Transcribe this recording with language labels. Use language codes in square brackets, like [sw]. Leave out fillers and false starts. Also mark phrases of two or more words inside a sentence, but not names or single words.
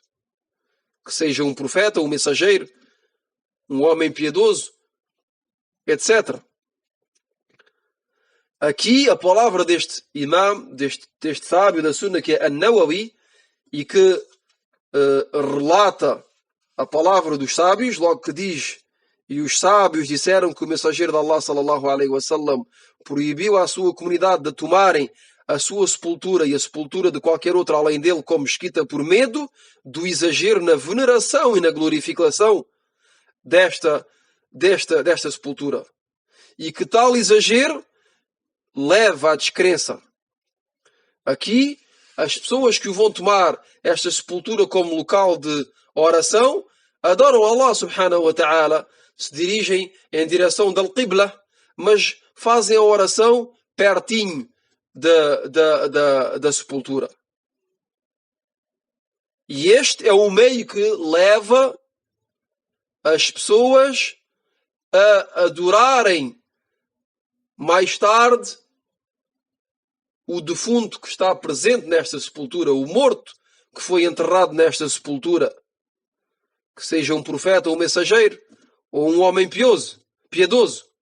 [pt] Que seja um profeta, um mensageiro, um homem piedoso, etc. Aqui a palavra deste imam, deste sábio da Sunna, que é An-Nawawi, e que relata a palavra dos sábios, logo que diz: e os sábios disseram que o mensageiro de Allah [ar] صلى الله عليه وسلم [pt] proibiu à sua comunidade de tomarem a sua sepultura e a sepultura de qualquer outro além dele como mesquita por medo do exagero na veneração e na glorificação desta sepultura. E que tal exagero leva à descrença. Aqui, as pessoas que vão tomar esta sepultura como local de oração adoram Allah [ar] سبحانه وتعالى, [pt] se dirigem em direção da Al-Qibla, mas fazem a oração pertinho da sepultura. E este é o meio que leva as pessoas a adorarem mais tarde o defunto que está presente nesta sepultura, o morto que foi enterrado nesta sepultura, que seja um profeta ou um mensageiro, ou um homem piedoso.